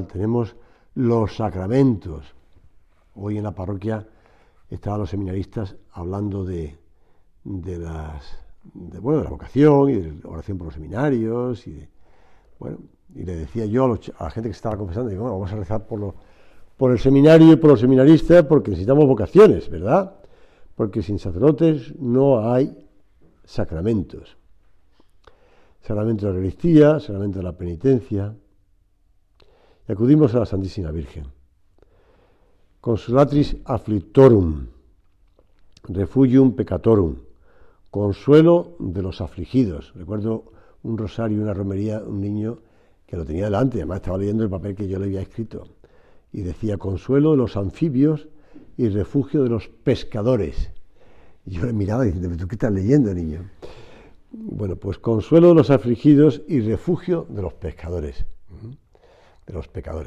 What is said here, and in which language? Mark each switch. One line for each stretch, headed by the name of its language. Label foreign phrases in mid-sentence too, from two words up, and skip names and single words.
Spanish: Tenemos los sacramentos. Hoy en la parroquia estaban los seminaristas hablando de la vocación y de la oración por los seminarios y le decía yo a la gente que se estaba confesando, digo, vamos a rezar por el seminario y por los seminaristas porque necesitamos vocaciones, ¿verdad? Porque sin sacerdotes no hay sacramentos. Sacramento de la Eucaristía, sacramento de la penitencia. Y acudimos a la Santísima Virgen.
Latin: Consolatris afflictorum, refugium peccatorum,
Spanish: consuelo de los afligidos. Recuerdo un rosario, una romería, un niño que lo tenía delante, además estaba leyendo el papel que yo le había escrito, y decía consuelo de los anfibios y refugio de los pescadores. Y yo le miraba diciendo, ¿tú qué estás leyendo, niño? Bueno, pues consuelo de los afligidos y refugio de los pescadores, de los pecadores.